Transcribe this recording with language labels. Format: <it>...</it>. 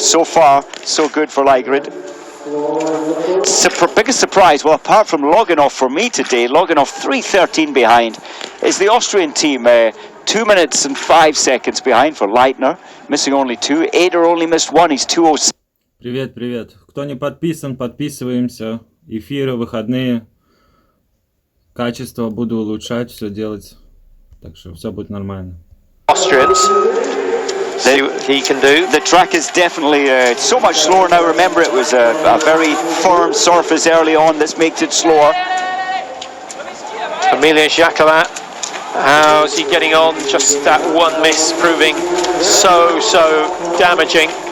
<en>So far, so good for Leigrid. Biggest surprise, well, apart from Loganov for me today, Loganov 3:13 behind, is the Austrian team. 2 minutes and 5 seconds behind for Leitner, missing only 2. Eder only missed 1, he's 2:06.</en> <ru>Привет. Кто не подписан, подписываемся. Эфиры, выходные. Качество буду улучшать, все делать. Так что все будет нормально.</ru> <en>Austrians. See what he can do. The track is definitely so much slower now. Remember, it was a very firm surface early on. This makes it slower. Emilien Jacquelin How's he getting on? Just that one miss proving so damaging.</en>